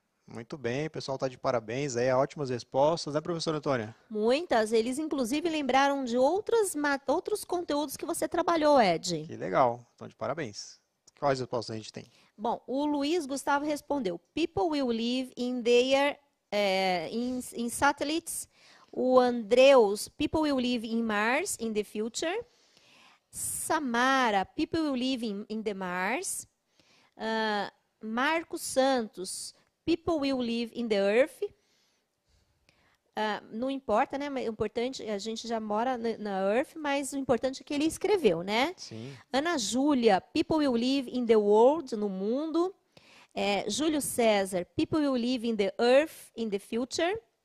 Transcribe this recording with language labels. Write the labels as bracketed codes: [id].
[pt] Muito bem, o pessoal está de parabéns aí, ótimas respostas, né, professora Antônia? Muitas. Eles, inclusive, lembraram de outros conteúdos que você trabalhou, Ed. Que legal, então de parabéns. Quais respostas a gente tem? Bom, o Luiz Gustavo respondeu: [en] People will live in their in satellites. O Andreus: People will live in Mars in the future. Samara: People will live in the Mars. Marcos Santos: People will live in the Earth. [pt] Não importa, né? O importante, a gente já mora na Earth, mas o importante é que ele escreveu, né? Sim. [en] Ana Júlia: People will live in the world, [pt] no mundo. [en] Júlio César: People will live in the Earth in the future.